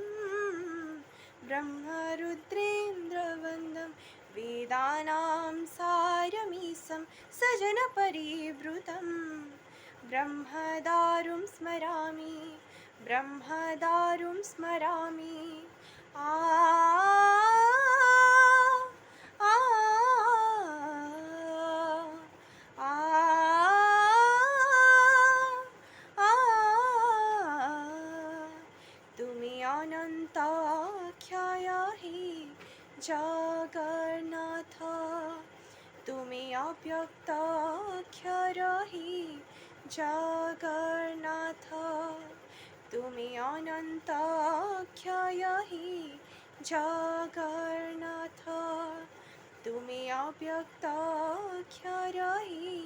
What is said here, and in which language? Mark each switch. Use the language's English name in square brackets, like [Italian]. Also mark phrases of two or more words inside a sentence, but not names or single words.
[Sanskrit] ब्रह्मरुद्रेन्द्रवन्दं वेदानां सारमीशं सजनपरिवृतं ब्रह्मदारुं स्मरामि ब्रह्मदारुं स्मरामि आ आ आ [Bangla] आ তুমি অনন্ত অক্ষয় হে জগন্নাথ তুমি অব্যক্ত অক্ষর হে জগন্নাথ তুমি অনন্ত অক্ষয় হে জগন্নাথ তুমি অব্যক্ত অক্ষর হে